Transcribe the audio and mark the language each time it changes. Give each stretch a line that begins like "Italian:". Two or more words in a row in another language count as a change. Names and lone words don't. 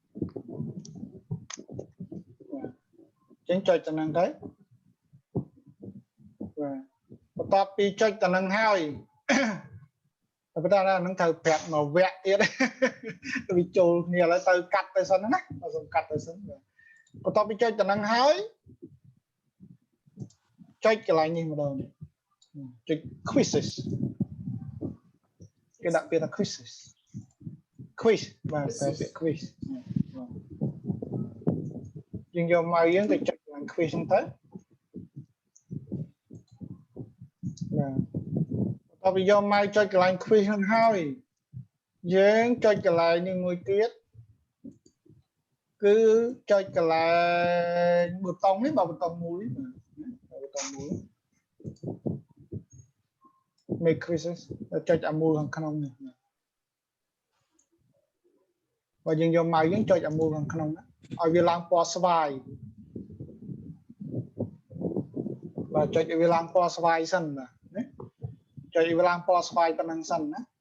Khmer: បាទចឹងចុចទៅនឹងទៅបាទបន្ទាប់ពីចុចទៅនឹងហើយតែប៉ុន្តែហ្នឹងត្រូវប្រាប់មកវគ្គទៀតវាចូលគ្នាឥឡូវទៅកាត់ទៅសិនណាសូមកាត់ទៅសិនបន្ទាប់ពីចុចទៅនឹងហើយ ចុចកន្លែងនេះម្ដងចុច quizzes គេដាក់ពាក្យថា
English: quizzes quiz
Khmer: បាទតែពាក្យ quiz យើងយកមកយើងទៅចុចកន្លែង quiz ហ្នឹងទៅ បាទតោះយកមកចុចកន្លែង quiz ហ្នឹងហើយយើងចុចកន្លែងនេះមួយទៀត គឺចុចកន្លែងប៊ូតុងនេះបាទប៊ូតុងមូលនេះបាទប៊ូតុងមូល
English: make quizzes
Khmer: ចុចអាមូលខាងក្នុងនេះបើយើងយកមកយើងចុចអាមូលខាងក្នុងណាឲ្យវាឡើងពណ៌ស្វាយបាទចុចឲ្យវាឡើងពណ៌ស្វាយសិនណាចុចឲ្យវាឡើងពណ៌ស្វាយប៉ុណ្ណឹងសិនណា